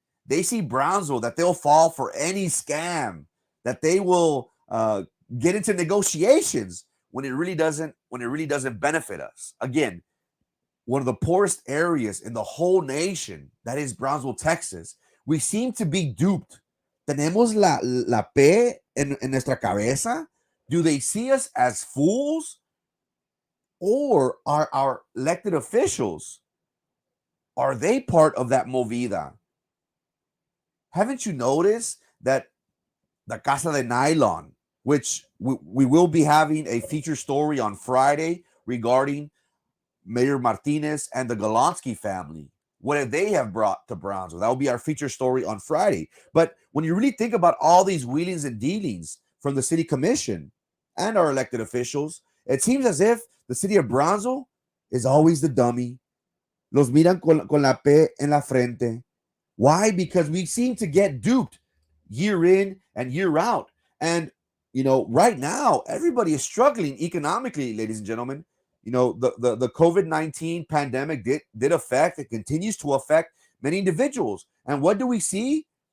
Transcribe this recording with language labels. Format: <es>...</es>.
<en>They see Brownsville that they'll fall for any scam, that they will get into negotiations when it really doesn't benefit us. Again, one of the poorest areas in the whole nation, that is Brownsville, Texas. We seem to be duped.</en> <es>Tenemos la P en nuestra cabeza.</es> <en>Do they see us as fools? Or are our elected officials, are they part of that movida? Haven't you noticed that the Casa de Nylon, which we will be having a feature story on Friday regarding Mayor Martinez and the Golonsky family, what they have brought to Brownsville? That will be our feature story on Friday. But when you really think about all these wheelings and dealings from the city commission and our elected officials, it seems as if the city of Brownsville is always the dummy.</en> <es>Los miran con la P en la frente.</es> <en>Why? Because we seem to get duped year in and year out. And, right now, everybody is struggling economically, ladies and gentlemen. The COVID-19 pandemic did affect, it continues to affect many individuals. And what do we see?</en>